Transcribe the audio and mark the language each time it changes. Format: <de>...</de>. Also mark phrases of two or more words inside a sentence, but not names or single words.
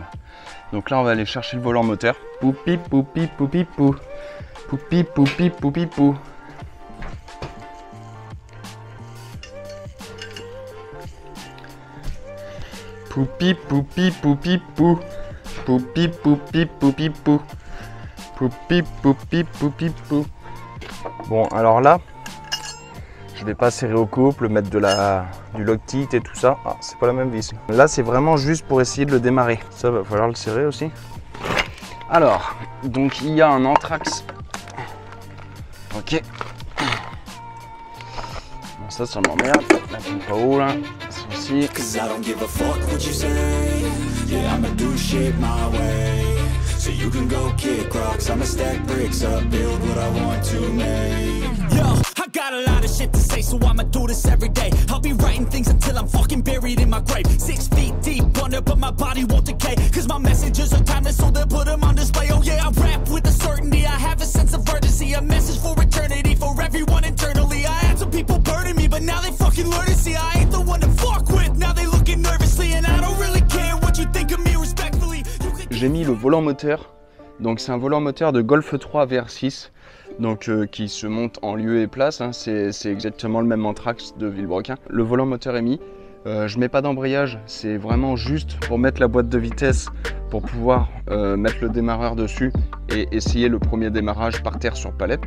<fr>Donc là, on va aller chercher le volant moteur. Poupi, poupi, poupi, pou. Poupi, poupi, poupi, pou. Poupi, poupi, poupi, pou. Poupi, poupi, poupi, pou. Poupi, poupi, poupi, pou. Bon, alors là, je vais pas serrer au couple, mettre du Loctite et tout ça. Ah, c'est pas la même vis. Là, c'est vraiment juste pour essayer de le démarrer. Ça va falloir le serrer aussi. Alors, donc il y a un anthrax. Ok. Bon, ça m'emmerde. La pompe à eau là. Ça aussi.</fr> <en>So you can go kick rocks, I'ma stack bricks up, build what I want to make. Yo, I got a lot of shit to say, so I'ma do this every day. I'll be writing things until I'm fucking buried in my grave. 6 feet deep under, but my body won't decay. Cause my messages are timeless, so they'll put them on display. Oh yeah, I rap with a certainty, I have a sense of urgency. A message for eternity, for everyone internally. I had some people burning me, but now they fucking learn to see I ain't the one to fuck with. Now they looking nervously, and I don't really care what you think of me respectfully.</en> <fr>J'ai mis le volant moteur, donc c'est un volant moteur de Golf 3 VR6, donc qui se monte en lieu et place, hein. C'est exactement le même anthrax de Villebrequin. Le volant moteur est mis, je mets pas d'embrayage, c'est vraiment juste pour mettre la boîte de vitesse, pour pouvoir mettre le démarreur dessus et essayer le premier démarrage par terre sur palette.</fr>